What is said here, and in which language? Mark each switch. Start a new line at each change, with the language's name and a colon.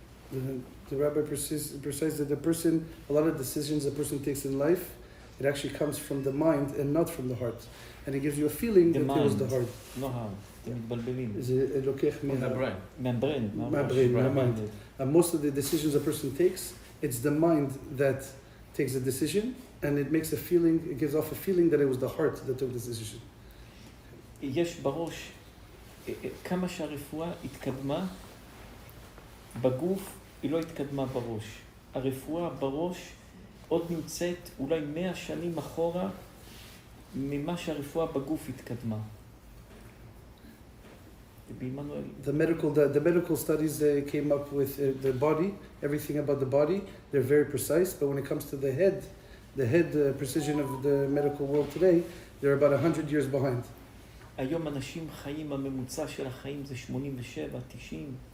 English: The rabbi precise that a lot of decisions a person takes in life, it actually comes from the mind and not from the heart. And it gives you a feeling that it was the heart.
Hebrew: לא heart, אתם מתבלבלים. זה לוקח מהברן. מהמיnd.
English: And most of the decisions a person takes, it's the mind that takes the decision, and it makes a feeling, it gives off a feeling that it was the heart that took the decision.
Hebrew: יש בראש, כמה שהרפואה התקדמה, בגוף היא לא התקדמה בראש. הרפואה בראש עוד נמצאת אולי 100 שנים אחורה ממה שהרפואה בגוף התקדמה.
English: The medical studies came up with the body, everything about the body, they're very precise, but when it comes to the head precision of the medical world today, they're about 100 years behind.
Hebrew: היום אנשים חיים, הממוצע של החיים זה 87, 90.